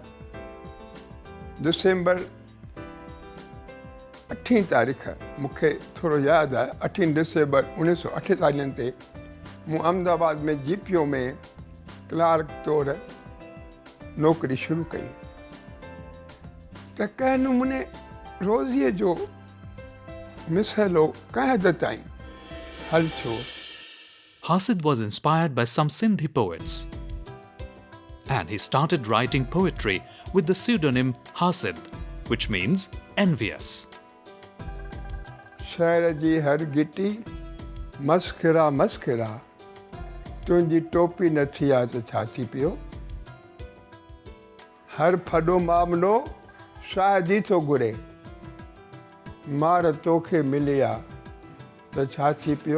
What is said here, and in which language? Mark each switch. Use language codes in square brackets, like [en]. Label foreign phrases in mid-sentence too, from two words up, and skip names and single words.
[sd] दिसंबर 8 तारीख़ मूंखे थोरो यादि आहे, 8 दिसंबर 1948 ते मूं अहमदाबाद में GPO में क्लार्क तौरु नौकिरी शुरू कई। त कंहिं नमूने रोज़ीअ जो मसइलो कंहिं हद ताईं हल थियो। [en] Hasid was inspired by some Sindhi poets, and he started writing poetry with the pseudonym Hasid, which means envious. [sd] शहर जी हर गिटी मस्खिरा मस्खिरा, तुंहिंजी टोपी न थी आहे त छा थी पियो। हर फॾो मामलो शायदि ई थो घुरे, मार तोखे मिली आहे त छा थी पियो।